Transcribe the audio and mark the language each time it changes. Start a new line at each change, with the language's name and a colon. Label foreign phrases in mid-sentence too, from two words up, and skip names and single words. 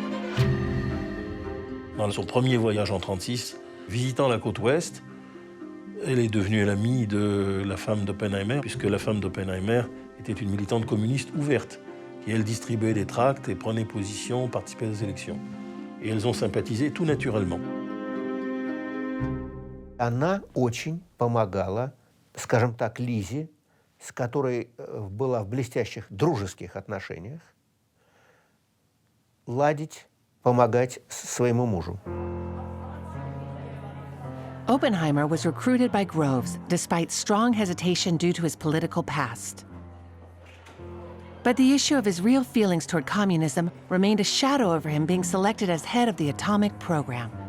French: Dans son premier voyage en 1936, visitant la côte ouest, elle est devenue l'amie de la femme d'Oppenheimer, puisque la femme d'Oppenheimer était une militante communiste ouverte. Et elles distribuaient des tracts et prenaient position, participaient aux élections. Et elles ont sympathisé tout naturellement.
Russian: Она очень помогала, скажем так, Лизе, с которой была в блестящих дружеских отношениях, ладить, помогать своему мужу.
English: Oppenheimer was recruited by Groves despite strong hesitation due to his political past. But the issue of his real feelings toward communism remained a shadow over him being selected as head of the atomic program.